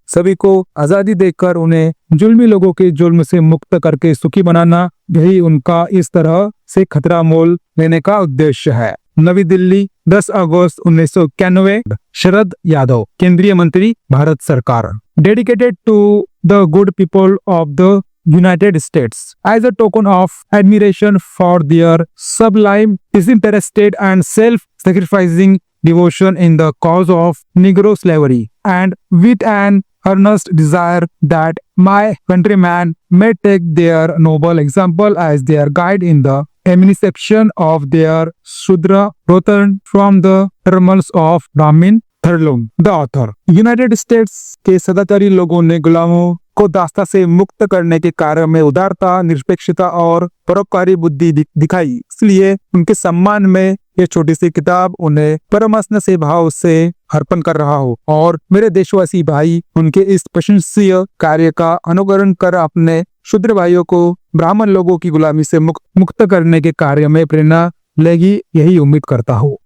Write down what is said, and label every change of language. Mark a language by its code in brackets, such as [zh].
[hi] सभी को आजादी देकर उन्हें जुल्मी लोगों के जुल्म से मुक्त करके सुखी बनाना, यही उनका इस तरह से खतरा मोल लेने का उद्देश्य है। नवी दिल्ली 10 अगस्त 1991। शरद यादव, केंद्रीय मंत्री, भारत सरकार। [en] Dedicated to the good people of the United States as a token of admiration for their sublime, disinterested and self-sacrificing devotion in the cause of Negro slavery, and with an earnest desire that my countrymen may take their noble example as their guide in the administration of their Shudra return from the turmoils of Brahmin Tharlum. The author. [hi] United states के सदाचारी लोगों ने गुलामों को दास्ता से मुक्त करने के कार्य में उदारता, निरपेक्षता और परोपकारी बुद्धि दिखाई, इसलिए उनके सम्मान में यह छोटी सी किताब उन्हें परमस्न से भाव से अर्पण कर रहा हो और मेरे देशवासी भाई उनके इस प्रशंसनीय कार्य का अनुकरण कर अपने शूद्र भाइयों को ब्राह्मण लोगों की गुलामी से मुक्त करने के कार्य में प्रेरणा लेगी, यही उम्मीद करता हूँ।